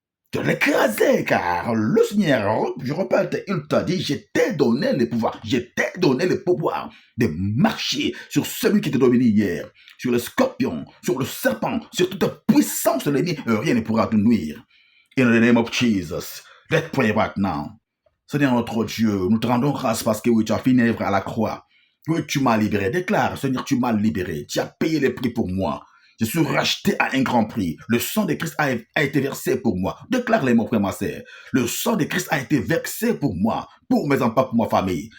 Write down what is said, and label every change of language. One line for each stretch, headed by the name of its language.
French: Tu dois l'écraser, car le Seigneur, je répète, il t'a dit, je t'ai donné le pouvoir, je t'ai donné le pouvoir de marcher sur celui qui t'a dominé hier, sur le scorpion, sur le serpent, sur toute puissance de l'ennemi, rien ne pourra te nuire.
English: In the name of Jesus, let's pray right now.
French: Seigneur notre Dieu, nous te rendons grâce parce que oui, tu as fini l'œuvre à la croix. Oui, tu m'as libéré. Déclare, Seigneur, tu m'as libéré. Tu as payé le prix pour moi. Je suis racheté à un grand prix. Le sang de Christ a été versé pour moi. Déclare-les, mon frère, ma sœur. Le sang de Christ a été versé pour moi, pour mes enfants, pour ma famille.